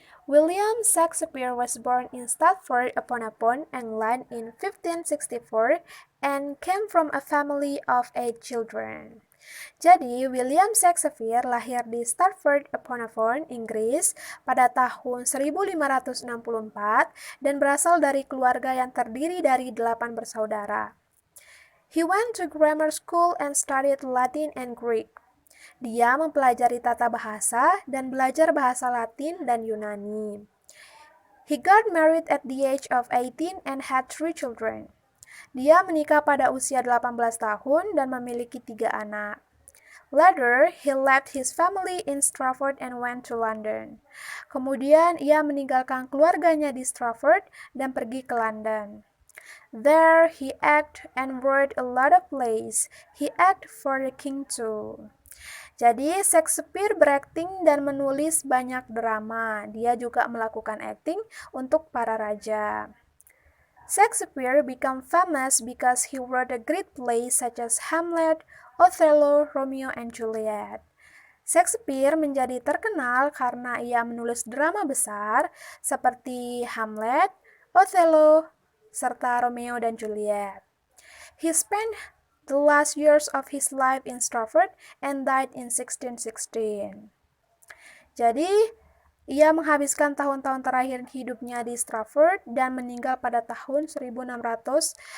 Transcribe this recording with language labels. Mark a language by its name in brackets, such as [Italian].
[English] William Shakespeare was born in Stratford-upon-Avon, England in 1564 and came from a family of 8 children. [Indonesian] Jadi, William Shakespeare lahir di Stratford-upon-Avon, Inggris pada tahun 1564 dan berasal dari keluarga yang terdiri dari 8 bersaudara. [English] He went to grammar school and studied Latin and Greek. [Indonesian] Dia mempelajari tata bahasa dan belajar bahasa Latin dan Yunani. [English] He got married at the age of 18 and had 3 children. [Indonesian] Dia menikah pada usia 18 tahun dan memiliki 3 anak. [English] Later, he left his family in Stratford and went to London. [Indonesian] Kemudian, ia meninggalkan keluarganya di Stratford dan pergi ke London. [English] There, he acted and wrote a lot of plays. He acted for the king too. [Indonesian] Jadi, Shakespeare berakting dan menulis banyak drama. Dia juga melakukan acting untuk para raja. [English] Shakespeare became famous because he wrote a great plays such as Hamlet, Othello, Romeo and Juliet. [Indonesian] Shakespeare menjadi terkenal karena ia menulis drama besar seperti Hamlet, Othello, serta Romeo dan Juliet. [English] He spent the last years of his life in Stratford and died in 1616. [Indonesian] Jadi, ia menghabiskan tahun-tahun terakhir hidupnya di Stratford dan meninggal pada tahun 1616.